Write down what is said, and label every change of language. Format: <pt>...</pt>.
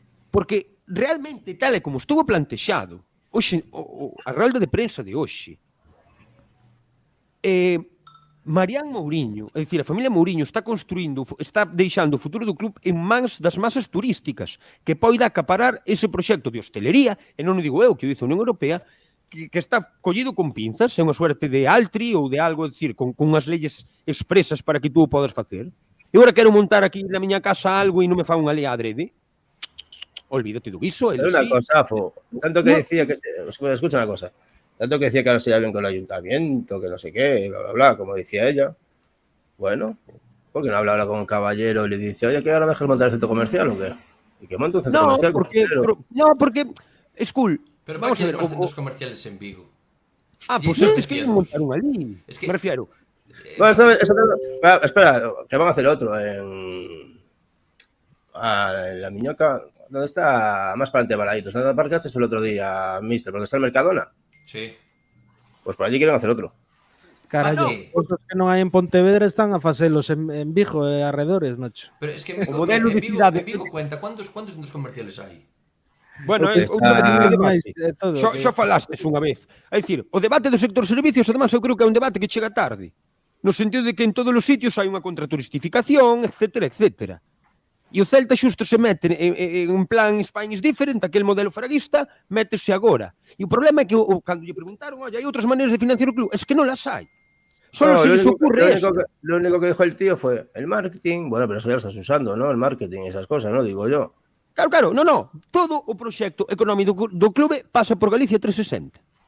<gl>Porque realmente, tal e como estuvo plantexado, hoxe, a rolda de prensa de hoxe, Marián Mouriño, é dicir, a familia Mouriño está deixando o futuro do club en mans das masas turísticas, que poida acaparar ese proxecto de hostelería, e non o digo eu, que o dice a Unión Europea, que está collido con pinzas, é unha suerte de altri ou de algo, é dicir, con unhas leyes expresas para que tú o podas facer. Eu agora quero montar aquí na miña casa algo e non me fa unha lei adrede. Olvídate do viso.</gl> <es>Pero una cosa, Afo, tanto que decía que... Escucha una cosa. Tanto que decía que ahora se hablen con el ayuntamiento, que no sé qué, bla, bla, bla, como decía ella. Bueno, ¿por qué no habla ahora con un caballero y le dice, oye, que ahora me dejas montar el centro comercial o qué? Y que monte un centro comercial. Porque es cool. Pero vamos a ver, los centros comerciales en Vigo. Pues es que montar un allí. Es que me refiero. Bueno, espera, que van a hacer otro en la Miñoca, donde está más para adelante Baladitos. ¿Dónde aparcaste el otro día, mister? ¿Dónde está el Mercadona? Sí. Pues por allí quieren hacer otro.</es> <gl>Carallo, os que non hai en Pontevedra están a facelos en Vigo e arredores, nocho.</gl> <es>Pero es que en Vigo cuenta, ¿cuántos centros comerciales hai?</es> <gl>Bueno, xa falastes unha vez. É dicir, o debate do sector servicios, además, eu creo que é un debate que chega tarde. No sentido de que en todos os sitios hai unha contraturistificación, etcétera, etcétera. E o Celta xusto se mete en plan Spain is different, aquel modelo fraguista, métese agora. E o problema é que cando lle preguntaron, oye, hai outras maneiras de financiar o club, es que non las hai.</gl> <es>Solo se les ocurre eso. Lo único que dijo el tío fue el marketing. Bueno, pero eso ya lo estás usando, ¿no? El marketing y esas cosas, ¿no? Digo yo. Claro, no.</es> <gl>Todo o proxecto económico do clube pasa por Galicia 360.</gl>